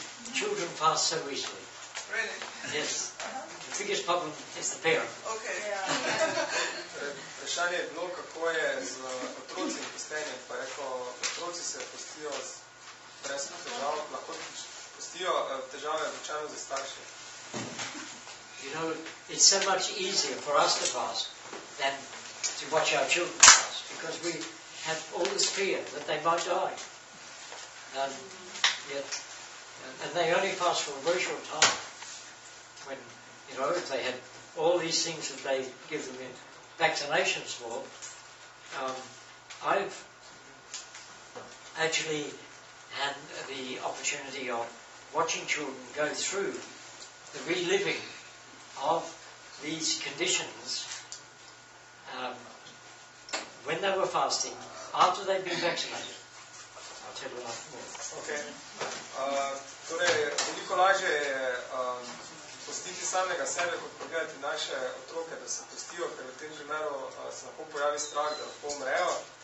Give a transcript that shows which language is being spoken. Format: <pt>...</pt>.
<en>Children fast so easily. Really? Yes. The biggest problem is the parent. Okay.</en> <sl>Vprašanje je bilo, kako je z otroci in postenjem, pa rekel, otroci se postijo brez težav, lahko postijo težave običajno za starše.</sl> <en>You know, it's so much easier for us to fast than to watch our children fast, because we have all this fear that they might die. And they only fast for a very short time. When, you know, if they had all these things that they give them in vaccinations for, I've actually had the opportunity of watching children go through the reliving of these conditions when they were fasting after they'd been vaccinated. I'll tell you a lot more. Okay.</en> <sl>Torej, veliko lažje je postiti samega sebe, kot pogledati naše otroke, da se postijo, ker v tem primeru se lahko pojavi strah, da lahko umrejo.</sl>